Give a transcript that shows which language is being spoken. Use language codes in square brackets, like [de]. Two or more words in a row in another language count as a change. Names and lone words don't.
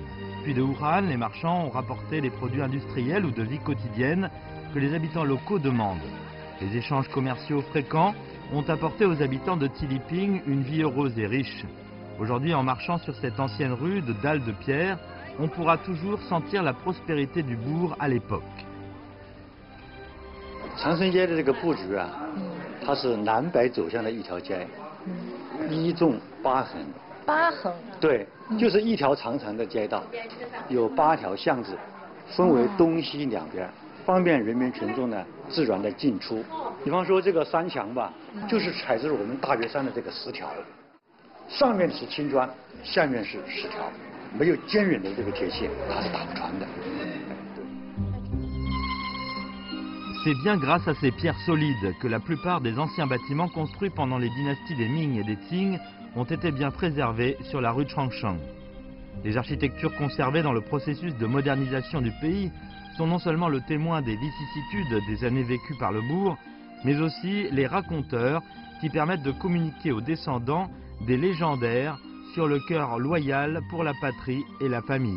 [fr] Puis de Wuhan, les marchands ont rapporté les produits industriels ou de vie quotidienne que les habitants locaux demandent. Les échanges commerciaux fréquents ont apporté aux habitants de Tiliping une vie heureuse et riche. Aujourd'hui, en marchant sur cette ancienne rue de dalles de pierre, on pourra toujours sentir la prospérité du bourg à l'époque. [zh] 长生街的这个布局啊，它是南北走向的一条街，一纵8横。 8横。对，就是一条长长的街道，有8条巷子，分为东西2边，方便人民群众呢自然的进出。比方说这个山墙吧，就是采自我们大别山的这个石条，上面是青砖，下面是石条，没有坚韧的这个铁线，它是打不穿的。 [fr] C'est bien grâce à ces pierres solides que la plupart des anciens bâtiments construits pendant les dynasties des Ming et des Qing ont été bien préservés sur la rue Changshang. Les architectures conservées dans le processus de modernisation du pays sont non seulement le témoin des vicissitudes des années vécues par le bourg, mais aussi les raconteurs qui permettent de communiquer aux descendants des légendaires sur le cœur loyal pour la patrie et la famille.